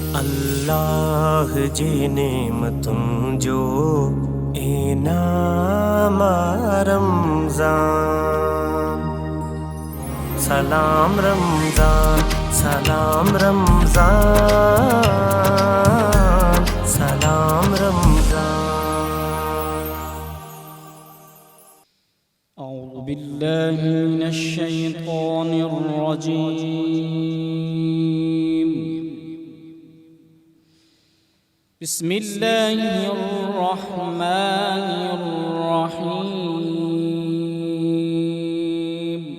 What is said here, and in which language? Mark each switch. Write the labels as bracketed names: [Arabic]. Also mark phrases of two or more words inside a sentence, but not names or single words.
[Sindhi] अल्लाह जी नेमतुम जो इनाम रमज़ान। सलाम रमज़ान, सलाम रमज़ान, सलाम रमज़ान। [Arabic] أعوذ بالله من الشيطان الرجيم. بسم الله الرحمن الرحيم.